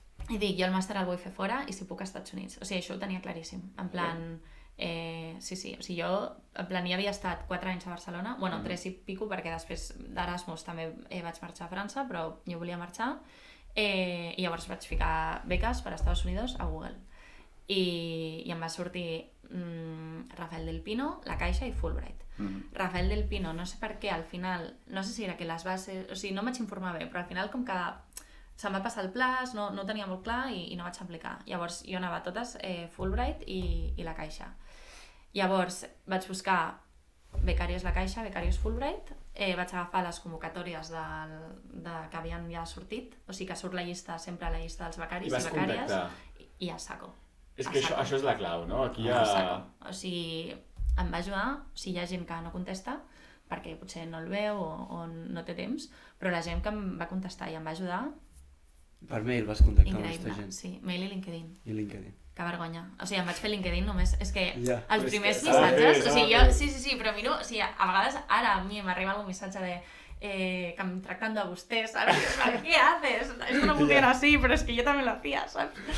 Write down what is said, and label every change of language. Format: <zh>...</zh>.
<ca>i dic, jo el màster el vull fer fora i si puc a Estats Units. O sigui, això ho tenia claríssim, en plan... sí, o sigui, jo en plan ja havia estat 4 anys a Barcelona, bueno, 3 i pico, perquè després d'Erasmus també vaig marxar a França, però jo volia marxar, i llavors vaig ficar beques per a Estats Units a Google. I em va sortir Rafael del Pino, La Caixa i Fulbright. Rafael del Pino, no sé per què, al final, no sé si era que les bases... O sigui, no em vaig informar bé, però al final com que se'm va passar el plaç, no ho tenia molt clar i no vaig aplicar. Llavors jo anava a totes Fulbright i La Caixa. Llavors vaig buscar becàries La Caixa, becàries Fulbright, vaig agafar les convocatòries que havien ja sortit, o sigui que surt la llista, sempre la llista dels becaris i becàries, i a saco. És que això és la clau, no? Aquí hi ha... O sigui, em va ajudar, o sigui, hi ha gent que no contesta, perquè potser no el veu o no té temps, però la gent que em va contestar i em va ajudar... Per mail vas contactar amb aquesta Increïble, gent? sí, mail i LinkedIn. I LinkedIn. Que vergonya. O sigui, em vaig fer LinkedIn només... És que els primers s'ha de missatges... fer, O sigui, jo... Sí, però miro... O sigui, a vegades ara a mi m'arriba algun missatge de... que em tractan de vostè,</ca> <es>¿sabes? ¿Qué haces? Esto no funciona así, pero es que yo también lo hacía, ¿sabes?</es>